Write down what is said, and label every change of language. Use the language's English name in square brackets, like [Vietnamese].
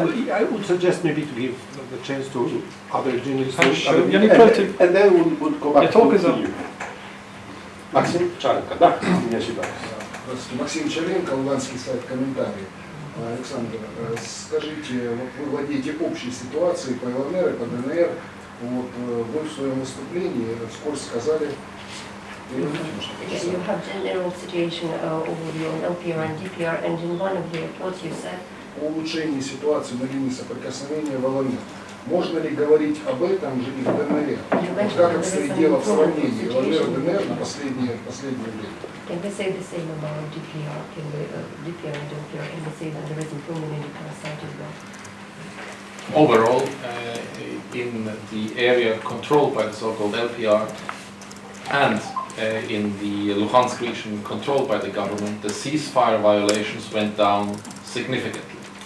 [English] I would suggest maybe to give the chance to other journalists. And then we'll go back to you. [Russian] Максим Чаренко, да, не ошибаюсь. Здравствуйте, Максим Чаренко, Луганский сайт «Комментарий». Александр, скажите, вот вы владеете общей ситуацией по ЛНР и по ДНР. Вот, вы в своем выступлении вскоре сказали... [English] You have general situation overview on LPR and DPR, and in one of your reports you said [Russian] О улучшении ситуации на линии соприкосновения в ЛНР. Можно ли говорить об этом же и в ДНР? Вот как обстоит дело в сравнении ЛНР и ДНР на последнее время? [English] Can we say the same about DPR? Can we DPR and LPR? Can we say that there is improvement in DPR side as well? Overall, in the area controlled by the so-called LPR and in the Lugansk region controlled by the government, the ceasefire violations went down significantly.